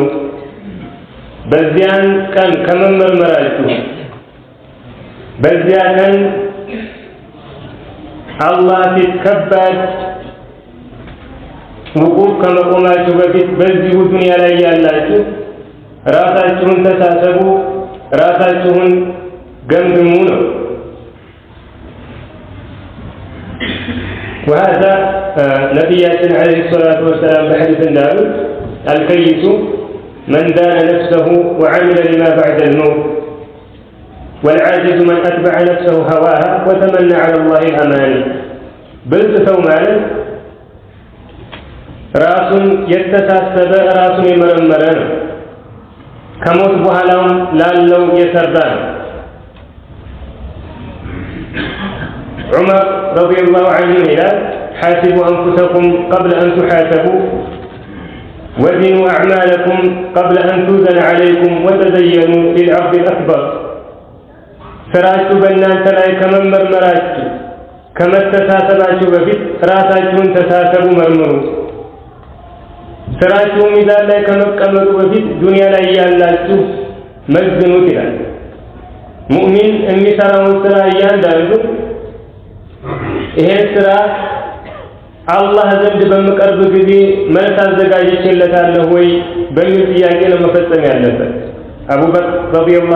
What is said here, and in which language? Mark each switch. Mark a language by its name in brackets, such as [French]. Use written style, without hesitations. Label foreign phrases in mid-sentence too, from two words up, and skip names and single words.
[Amharic] በዚያን ቀን ከመመርመራችሁ በዚያ ቀን አላህ ፊት ከባድ ውቁፍ ከመቆማችሁ በፊት በዚሁ ዱንያ ላይ ያላችሁ ራሳችሁን ተሳሰቡ፣ ራሳችሁን ገምግሙ ነው። [Arabic] وهذا ነቢያችን عليه الصلاة والسلام [Amharic] በሐዲስ እንዳሉት [Arabic] الكيس من دان نفسه وعمل لما بعد الموت والعاجز من أتبع نفسه هواها وتمنى على الله الأماني. [Amharic] بلت ሰው ማለት ራሱን የተሳሰበ ራሱን የመረመረ ነው። ከሞት በኋላም ላለው የሰራ ነው። ዑመር [Arabic] رضي الله عنه [Amharic] ይላል [Arabic] حاسبوا أنفسكم قبل أن تحاسبوا وزنوا أعمالكم قبل أن توزن عليكم وتزينوا للعرض الأكبر. [Amharic] ስራችሁ በእናንተ ላይ ከመመርመራችሁ ከመተሳሰባችሁ በፊት ራሳችሁን ተሳሰቡ፣ መርምሩ። ስራችሁ ሚዛን ላይ ከመቀመጡ በፊት ዱንያ ላይ ያላችሁ መዝኑት ይላል። ሙእሚን የሚሰራውን ስራ እያንዳንዱ ይሄ ስራ አላህ ዘንድ በመቀርብ ጊዜ መልስ አዘጋጅቼለታለሁ ወይ በሚል ጥያቄ ነው መፈጸም ያለበት። አቡበክር ረዲየላሁ